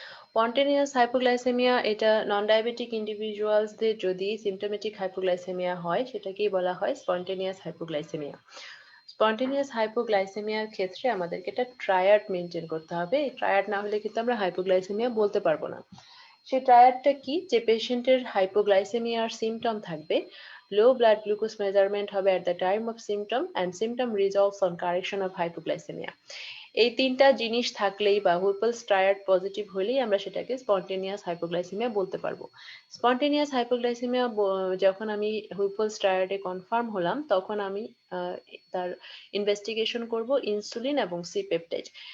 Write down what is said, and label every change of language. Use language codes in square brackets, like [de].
[bn] Spontaneous hypoglycaemia এটা নন diabetic ইন্ডিভিজুয়ালসদের যদি symptomatic hypoglycaemia হয় সেটাকেই বলা হয় স্পন্টেনিয়াস হাইপোগ্লাইসেমিয়া। স্পন্টেনিয়াস হাইপোগ্লাইসেমিয়ার ক্ষেত্রে আমাদেরকে একটা ট্রায়াড মেনটেন করতে হবে। এই ট্রায়াড না হলে কিন্তু আমরা হাইপোগ্লাইসেমিয়া বলতে পারবো না। সেই ট্রায়াডটা কি? যে পেশেন্টের হাইপোগ্লাইসেমিয়ার সিমটম থাকবে, [en] low blood glucose measurement হবে at the time of symptom and symptom resolves on correction of hypoglycemia. [bn] এই তিনটা জিনিস থাকলেই বা হুইপলস ট্রায়াড পজিটিভ হলেই আমরা সেটাকে স্পন্টেনিয়াস হাইপোগ্লাইসেমিয়া বলতে পারবো। স্পন্টেনিয়াস হাইপোগ্লাইসেমিয়া যখন আমি হুইপলস ট্রায়াডে কনফার্ম হলাম তখন আমি তার ইনভেস্টিগেশন করব ইনসুলিন এবং সি পেপটাইড।